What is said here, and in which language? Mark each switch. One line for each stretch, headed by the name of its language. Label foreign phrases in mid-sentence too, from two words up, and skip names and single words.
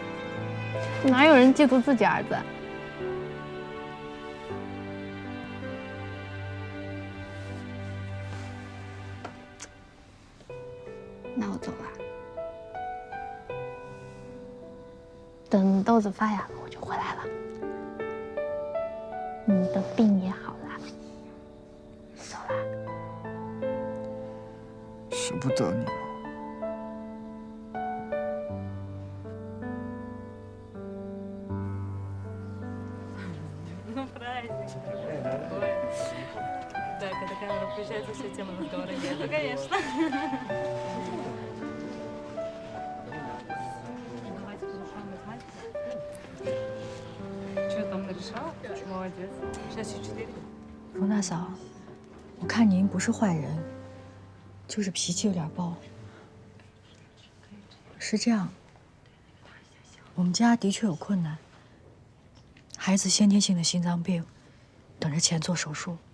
Chinese: 哪有人嫉妒自己儿子？那我走了。等豆子发芽了，我就回来了。你的病也好了。走了。舍不得你吗？
Russian: Да, когда камера включается, вся тема разговора нет. Ну, конечно. Что там нарешала? Молодец. Сейчас еще 4.
Chinese: 冯大嫂，我看您不是坏人，就是脾气有点暴。是这样，我们家的确有困难，孩子先天性的心脏病，等着钱做手术。